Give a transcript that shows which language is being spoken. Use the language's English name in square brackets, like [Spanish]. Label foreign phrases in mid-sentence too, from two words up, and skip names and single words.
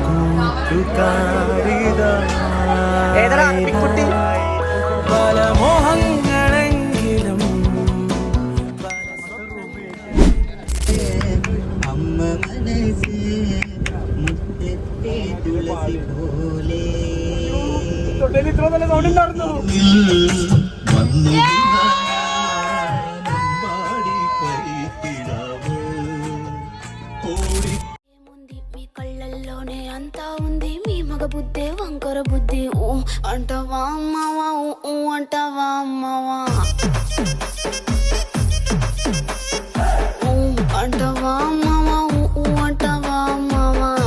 [Malayalam] കൂട്ടുകാരിതായി പല മോഹങ്ങളെങ്കിലും അമ്മ മനസ്സ് മുറ്റത്തെ തുളസി പോലെ വന്നു [Telugu] కళ్ళల్లోనే అంతా ఉంది మీ మగ బుద్ధే వంకర బుద్ధి. ఊ అంటవా అమ్మవా, ఊ అంటవా అమ్మవా, ఊ అంటవా అమ్మవా, ఊ అంటవా అమ్మవా.